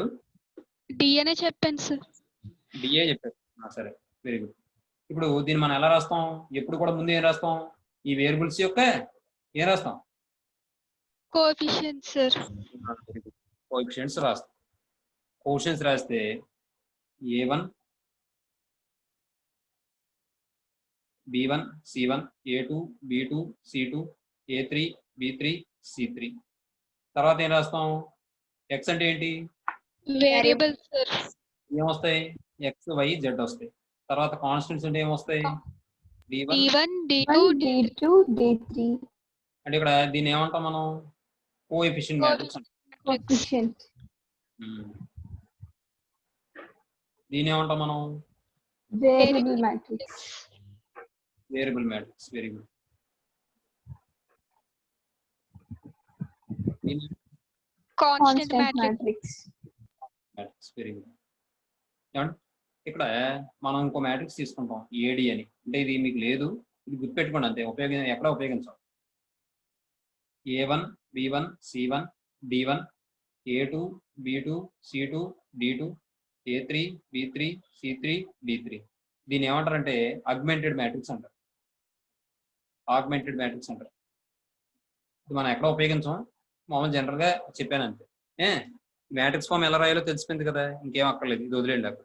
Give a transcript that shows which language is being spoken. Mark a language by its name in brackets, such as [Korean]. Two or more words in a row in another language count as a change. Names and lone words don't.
[Telugu] డి అనే చెప్పాను సార్. డిఏ చెప్పారు. సరే [English] very good. [Telugu] ఇప్పుడు దీన్ని మనం ఎలా రాస్తాం? ఎప్పుడు కూడా ముందు ఏం రాస్తాం? ఈ వేరియబుల్స్ యొక్క ఏం రాస్తాం? కోఎఫిషియెంట్ సార్. కోఎఫిషియెంట్స్ రాస్తాం. కోఎఫిషియెంట్స్ రాస్తే a1 b1 c1 a2 b2 c2 a3 b3 c3. తర్వాత ఏం రాస్తాం? ఎక్స్ అంటే ఏంటి? వేరియబుల్ సార్. ఏమొస్తాయి? ఎక్స్ వై జెడ్ వస్తాయి. తర్వాత కాన్స్టెంట్స్ అంటే ఏమొస్తాయి? d1 d2 d2 d3 అంటే ఇక్కడ దీన్ని ఏమంటాం మనం? [English] coefficient matrix [Telugu] అంటాం. కోఎఫిషియెంట్. దీన్ని ఏమంటాం మనం? [English] variable matrix. variable matrix. very good. [Telugu] కాన్స్టెంట్ Constant మ్యాట్రిక్స్. matrix. [English] matrix very good. [Telugu] ఏమండి ఇక్కడ మనం ఇంకో మ్యాట్రిక్స్ తీసుకుంటాం ఏడి అని. అంటే ఇది మీకు లేదు, ఇది గుర్తుపెట్టుకోండి అంతే, ఎక్కడ ఉపయోగించాం. A1 B1 C1 D1 A2 B2 C2 D2 A3 B3 C3 D3. దీన్ని ఏమంటారంటే [English] augmented matrix [Telugu] అంటారు. [English] augmented matrix [Telugu] అంటారు. ఇది మనం ఎక్కడ ఉపయోగించాం, మామూలు జనరల్ గా చెప్పాను అంతే. [English] matrix form [Telugu] ఎలా రాయాలో తెలిసిపోయింది కదా, ఇంకేం అక్కర్లేదు, ఇది వదిలేండి అక్కడ.